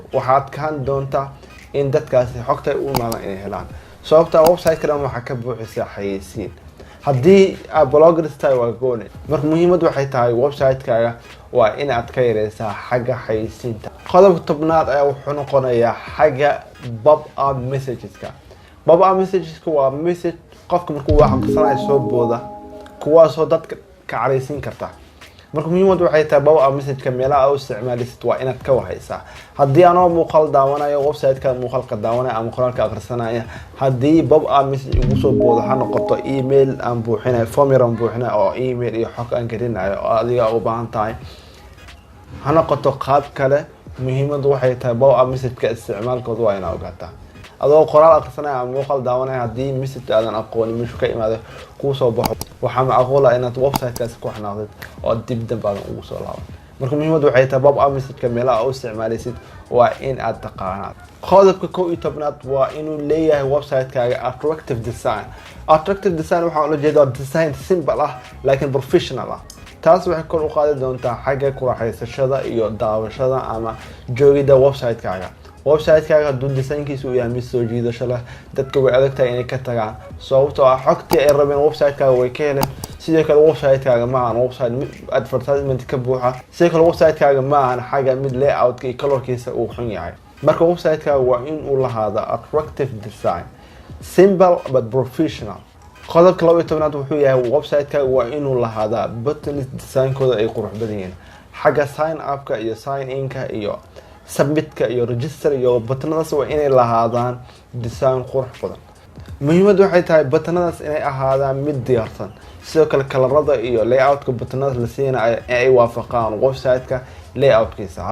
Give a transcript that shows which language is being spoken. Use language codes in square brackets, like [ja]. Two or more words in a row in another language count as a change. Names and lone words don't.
[so] waxaad kaan doontaa in dadkaasi xogta u imaadaan inay helaan sababta website-ka waxaa ka buuxisa xayeysiin. haddii aad bloggers tahay waa gooni. marka muhiimadu waxay tahay website-kaaga waa in aad ka yareysaa xagga xayeysiinta. qodobka 10 ayaa wuxuu noqonayaa xagga [en] pop-up messages-ka. pop-up messages-ka [so] waa message qofka markuu wax aqrisanayo soo booda kuwaasoo dadka ka careysiin karta. marka muhiimadu waxay tahay [en] pop-up message-ka [so] meelaha aad u isticmaalisid waa inaad ka wahaysaa. haddii anoo muuqaal daawanayo website-ka muuqaalka daawanaya ama qoraalka akhrisanaya haddii [en] pop-up message [so] ugu soo boodo ha noqoto email aan buuxinayo form aan buuxinayo oo email iyo xog aan gelinayo oo adiga u baahan tahay ha noqoto qaab kale. muhiimadu waxay tahay [en] pop-up message-ka [so] isticmaalkooda waa inaad ogaataa. adoo qoraal akhrisanaya ama muuqaal daawanaya haddii message aadan aqoonin meeshu ka imaado kuu soo baxo waxaa macquul ah inaad website-kaasi ku xanaaqdid oo dib dambe aadan ugu soo laaban. marka muhiimadu waxay tahay [en] pop-up message-ka [so] meelaha aad u isticmaalaysid waa in aad taqaanaa. qodobka 11 waa inuu leeyahay website-kaaga [en] attractive design. attractive design [so] waxaa la jeedaa [en] design simple [so] ah laakiin professional ah. taas waxay kor u qaadi doontaa xagga ku raaxaysashada iyo daawashada ama joogida website-kaaga. website-kaaga hadduu design-kiisu yahay mid soo jiidasho leh dadka way adag tahay inay ka tagaan sababtoo ah xogtii ay rabeen website-kaaga way ka heleen. sidoo kale website-kaaga maahan [en] website advertisement [so] ka buuxa. sidoo kale website-kaaga maahan xagga mid layout-ka iyo color-kiisa uu xun yahay. marka website-kaaga waa in uu lahaado [en] attractive design simple but professional. [so] qodobka 12 wuxuu yahay website-kaaga waa inuu lahaado [en] buttons design-kooda [so] ay qurux badan yihiin xagga [en] sign up-ka [so] iyo [en] sign in-ka [so] iyo submit-ka iyo register iyo buttonadaas waa inay lahaadaan design qurux badan. muhiimadu waxay tahay buttonadaas inay ahaadaan mid diyaarsan. sidoo kale kalarada iyo layout-ka buttonadaas la siinayo ay waafaqaan website-ka layout-kiisa.